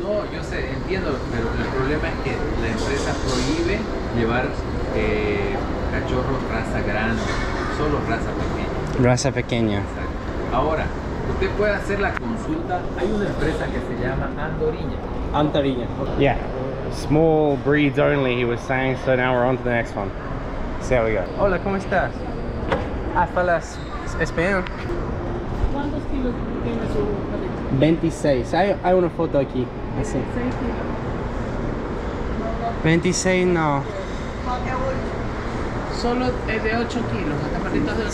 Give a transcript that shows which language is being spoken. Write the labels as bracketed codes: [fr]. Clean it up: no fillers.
[es] No, yo sé, entiendo, pero el problema es que la empresa prohíbe llevar cachorros raza grande, solo raza pequeña. Raza pequeña. Exacto. Ahora, usted puede hacer la consulta. Hay una empresa que se llama Antariña. [en] Yeah, small breeds only, he was saying, so now we're on to the next one. So there we go. [es] Hola, ¿cómo estás? ¿Falas español? ¿Cuántos kilos tiene su perrito? 26, hay una foto aquí. Así. 6 kilos. 26 no. Solo es de 8 kilos, hasta perritos de 8 kilos.